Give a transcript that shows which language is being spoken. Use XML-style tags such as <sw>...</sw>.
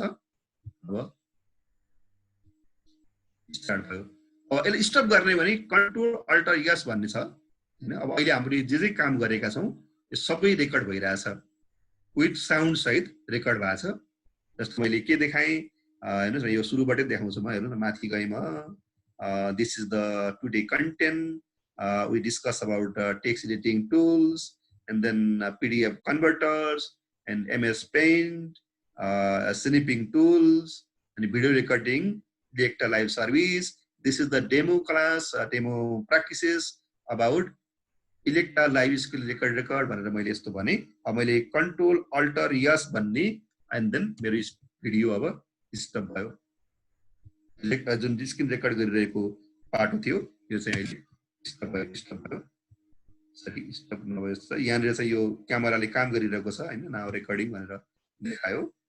<ne>अब स्टार्ट भयो। अब यसले स्टप गर्ने भने कन्ट्रोल अल्टर यस भन्ने छ हैन। अब अहिले हामीले जे जे काम गरेका छौँ यो सबै रेकर्ड भइरहेछ, विथ साउन्ड सहित रेकर्ड भएको छ। जस्तो मैले के देखाएँ हेर्नुहोस् न, यो सुरुबाटै देखाउँछु म। हेर्नु न, माथि गएँ म।</ne> <en>This is the today content. We discuss about text editing tools, and then PDF converters, and MS Paint, snipping tools, and video recording, Electra Live Service. This is the demo class, demo practices about Electra Live Skill record</en> <ne>भनेर मैले यस्तो भने। अब मैले Control Alter Yes भन्ने,</ne> <en>and then</en> <ne>मेरो video अब stop भयो। जुन स्क्रिन रेकर्ड गरिरहेको पाटो थियो यो चाहिँ अहिले स्टप भयो। Sorry stop नभयो। यहाँनिर चाहिँ यो क्यामेराले काम गरिरहेको छ हैन, नाउ रेकर्डिङ भनेर देखायो।</ne>